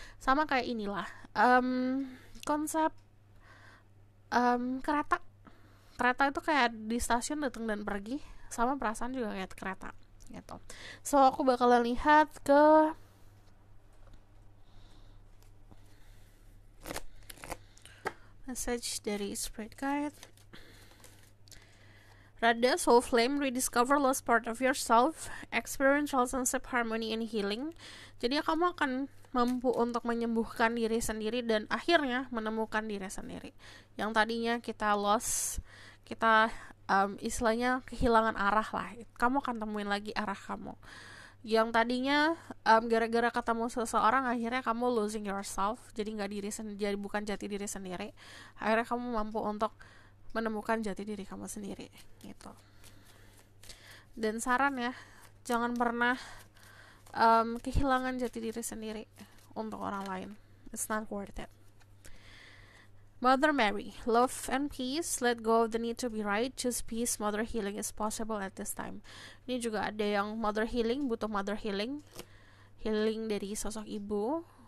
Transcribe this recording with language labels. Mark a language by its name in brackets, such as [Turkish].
[Indonesian] Sama kayak inilah konsep kereta itu kayak di stasiun datang dan pergi, sama perasaan juga kayak kereta gitu. So aku bakalan lihat ke message dari Spirit Guide. [English] Radha, soul flame, rediscover lost part of yourself, experience relationship harmony and healing. [Indonesian] Jadi kamu akan mampu untuk menyembuhkan diri sendiri dan akhirnya menemukan diri sendiri. Yang tadinya kita lost, kita istilahnya kehilangan arah lah. Kamu akan temuin lagi arah kamu yang tadinya gara-gara ketemu seseorang akhirnya kamu [English] losing yourself, [Indonesian] jadi nggak diri sendiri, jadi bukan jati diri sendiri. Akhirnya kamu mampu untuk menemukan jati diri kamu sendiri gitu. Dan saran ya, jangan pernah kehilangan jati diri sendiri untuk orang lain. [English] It's not worth it. Mother Mary, love and peace, let go of the need to be right, choose peace, mother healing is possible at this time. [Indonesian] Ini juga ada yang mother healing, butuh mother healing dari sosok ibu.